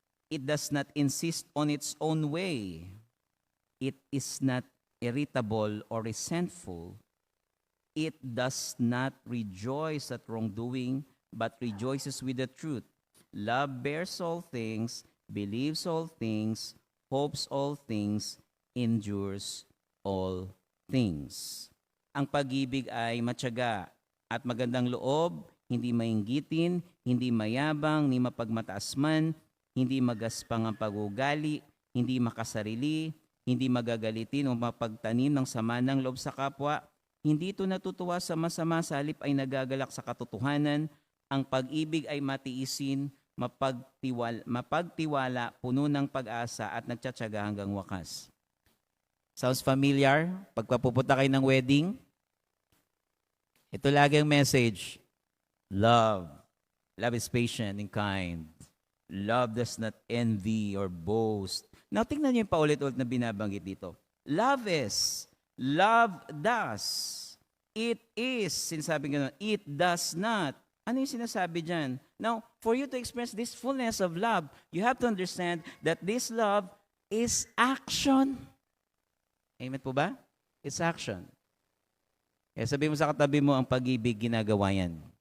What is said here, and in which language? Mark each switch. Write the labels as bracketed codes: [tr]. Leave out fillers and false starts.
[en] It does not insist on its own way. It is not irritable or resentful. It does not rejoice at wrongdoing, but rejoices with the truth. Love bears all things, believes all things, hopes all things, endures all things. [tl] Ang pag-ibig ay matyaga at magandang loob, hindi mainggitin, hindi mayabang, ni mapagmataas man, hindi magaspang ang pag-ugali, hindi makasarili, hindi magagalitin o mapagtanim ng sama ng loob sa kapwa, hindi ito natutuwa sa masama, sa halip ay nagagalak sa katotohanan. Ang pag-ibig ay matiisin, mapagtiwala, puno ng pag-asa at nagtsatsaga hanggang wakas. [en] Sounds familiar? [tl] Pagpapupunta kayo ng wedding, ito lagi ang message. [en] Love. Love is patient and kind. Love does not envy or boast. [tl] Now, tingnan niyo yung paulit-ulit na binabanggit dito. [en] Love is. Love does. It is. [tl] Sinasabi gano'n, [en] it does not. [tl] Ano yung sinasabi dyan? [en] Now, for you to experience this fullness of love, you have to understand that this love is action. [tl] Amen po ba? [en] It's action. [tl] Kaya sabi mo sa katabi mo, ang pag-ibig, ginagawa yan.